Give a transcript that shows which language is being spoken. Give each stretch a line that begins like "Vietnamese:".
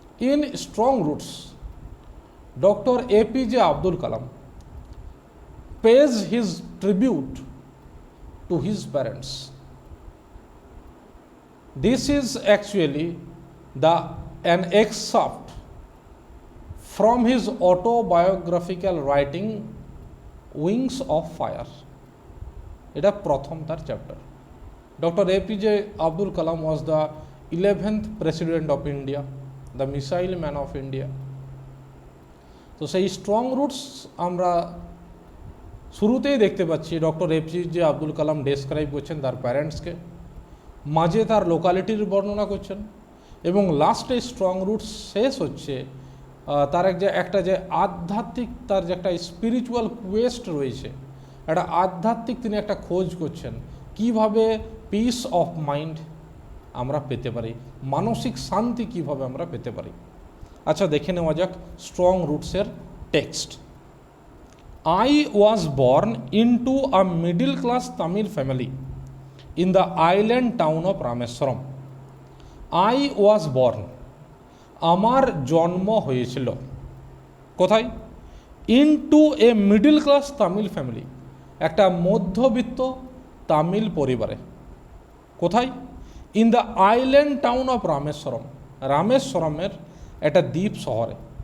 English: In strong roots, doctor APJ Abdul Kalam pays his tribute to his parents. This is actually an excerpt from his autobiographical writing Wings of Fire.
Bangla: এটা প্রথম তার chapter.
English: Doctor APJ Abdul Kalam was the 11th president of India, the missile man of India.
Bangla: তো সেই strong roots আমরা শুরুতেই দেখতে পাচ্ছি doctor APJ Abdul Kalam describe করছেন তার প্যারেন্টসকে, মাঝে তার লোকালিটির বর্ণনা করছেন, এবং লাস্টে স্ট্রং রুটস শেষ হচ্ছে তার একটা যে আধ্যাত্মিক, তার যে একটা স্পিরিচুয়াল কোয়েস্ট রয়েছে, একটা আধ্যাত্মিক তিনি একটা খোঁজ করছেন, কিভাবে পিস অফ মাইন্ড আমরা পেতে পারি, মানসিক শান্তি কিভাবে আমরা পেতে পারি। আচ্ছা, দেখে নেওয়া যাক strong রুটসের text.
English: I was born into a middle class Tamil family in the island town of Rameswaram. I was born,
Bangla: আমার জন্ম হয়েছিল কোথায়?
English: into a middle class Tamil family,
Bangla: একটা মধ্যবিত্ত তামিল পরিবারে। কোথায়?
English: in the island town of Rameswaram,
Bangla: রামেশ্বরমের একটা দ্বীপ শহরে।